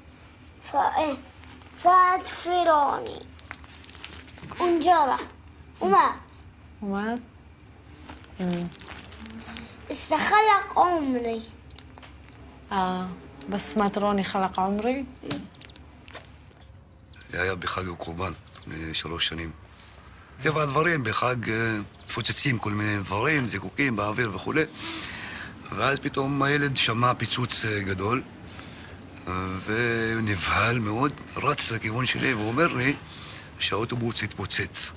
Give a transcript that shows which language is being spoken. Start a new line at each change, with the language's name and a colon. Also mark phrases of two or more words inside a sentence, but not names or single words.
Arabic: فات في روني وانجرح ومات. بس خلق عمري. بس مات روني خلق عمري؟
Hebrew: היה בחג הקורבן, 3 שנים. טבע הדברים, בחג מפוצצים כל מיני דברים, זיקוקים באוויר וכו'. ואז פתאום הילד שמע פיצוץ גדול, ונבהל מאוד, רץ לכיוון שלי ואומר לי שהאוטובוס התפוצץ.